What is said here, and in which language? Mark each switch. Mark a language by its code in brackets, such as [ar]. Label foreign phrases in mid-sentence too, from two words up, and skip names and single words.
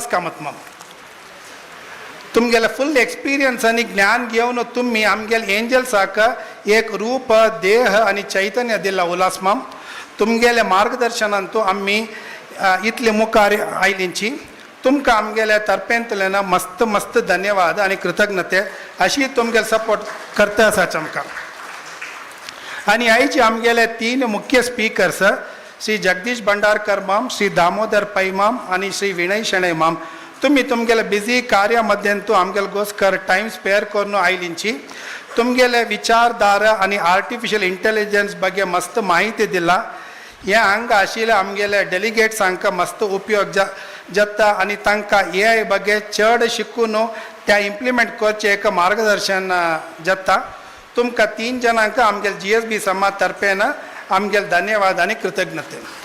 [kok] कामत माम तुमगेले [en] full experience [kok] आनी ज्ञान घेवन तुमी आमगेले एंजल्साक एक रूप देह आनी चैतन्य दिला उल्हास माम तुमगेले मार्गदर्शनान तूं आमी इतले मुखार आयलींची तुमकां आमगेल्या तर्फेंतल्यान मस्त मस्त धन्यवाद आनी कृतज्ञते अशी तुमगेले सपोर्ट करता आसाच आमकां आनी आयचे आमगेले 3 मुख्य स्पिकर्स श्री जगदीश भंडारकर माम श्री दामोदर पै माम आनी श्री विनय शेणै माम तुमी तुमगेले बिजी कार्या मध्येन तूं आमगेले गोस्कर [en] time spare [kok] करून आयलींची तुमगेले विचारधारा आनी [en] artificial intelligence [kok] ಬಗ್ಗೆ मस्त माहिती दिला ह्या हांगा आशिल्ले आमगेले डेलिगेट्स हांकां मस्त उपयोग जाता आनी तांकां AI ಬಗ್ಗೆ चड शिकून त्या इम्प्लिमेंट करचें एक मार्गदर्शन जाता तुमकां 3 जणांक आमगेले GSB समाज तर्फेन आमगेले धन्यवाद आनी कृतज्ञते